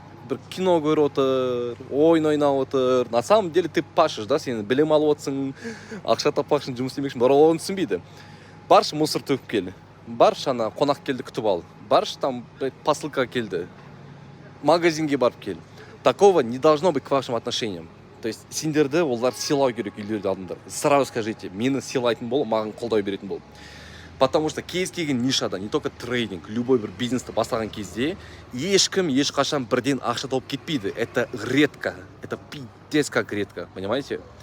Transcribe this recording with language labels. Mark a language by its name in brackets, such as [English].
[Kazakh] бір кино көріп отыр, ойын ойнап отыр. [Russian] На самом деле ты пашешь, да, [Kazakh] сен білім алып отсың, ақша таппақшың, жұмыс істемекшің, бірақ оны түсінбейді. Баршы мусор төгіп кел, баршы ана қонақ келді күтіп ал, баршы там посылка келді, магазинге барып кел. [Russian] Такого не должно быть к вашим отношениям. [Kazakh] То есть сендерді олар сыйлау керек үйлерді алдыңдар. [Russian] Сразу скажите, [Kazakh] мені сыйлайтын бол, маған қолдау беретін бол. Потому что кез келген нишада, не только трейдинг, любой бір бизнесті бастаған кезде ешкім ешқашан бірден ақша тауып кетпейді. [Russian] Это редко, это пиздец как редко, понимаете?